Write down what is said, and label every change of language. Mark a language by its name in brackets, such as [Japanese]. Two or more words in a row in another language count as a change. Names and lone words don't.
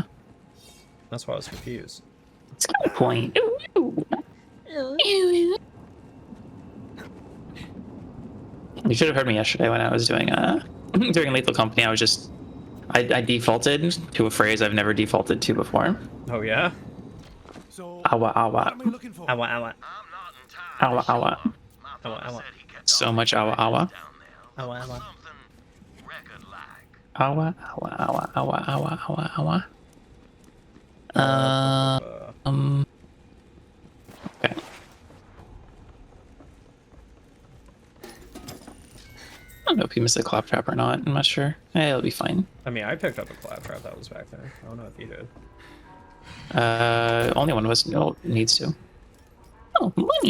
[English] That's why I was confused. It's got a point. You should have heard me yesterday when I was doing during Lethal Company. I was just I defaulted to a phrase I've never defaulted to before. Oh yeah? Awa awa. Awa awa. Awa awa. Awa awa. So much awa awa. Awa awa. Awa awa awa awa awa awa awa. Okay. don't know if he missed a claptrap or not. I'm not sure. It'll be fine. I mean, I picked up a claptrap that was back there. I don't know if you did. Only one of us needs to. Oh, money!